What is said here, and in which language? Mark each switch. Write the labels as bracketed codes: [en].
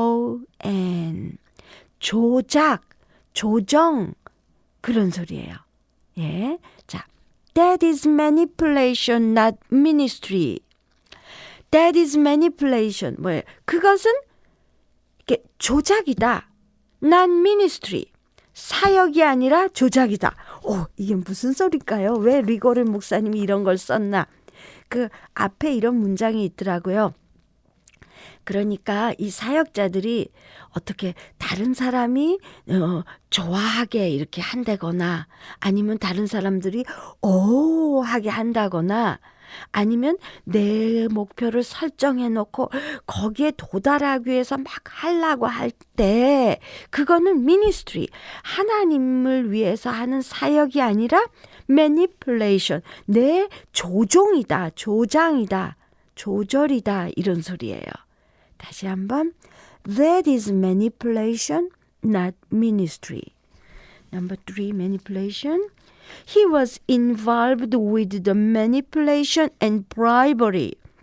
[ko] M-A-N-I-P-U-L-A-T-I-O-N 조작, 조정 그런 소리예요. [en] 예, 자, that is manipulation, not ministry. That is manipulation. [ko] 뭐예요? 그것은 이게 조작이다. [en] not ministry. [ko] 사역이 아니라 조작이다. 이게 무슨 소리일까요? 왜 리고렌 목사님이 이런 걸 썼나? 그 앞에 이런 문장이 있더라고요. 그러니까 이 사역자들이 어떻게 다른 사람이 좋아하게 이렇게 한다거나 아니면 다른 사람들이 오 하게 한다거나 아니면 내 목표를 설정해 놓고 거기에 도달하기 위해서 막 하려고 할 때 그거는 미니스트리 하나님을 위해서 하는 사역이 아니라 manipulation 내 조종이다 조장이다 조절이다 이런 소리예요. 다시 한번 [en] that is manipulation not ministry. Number 3 manipulation. He was involved with the manipulation and bribery.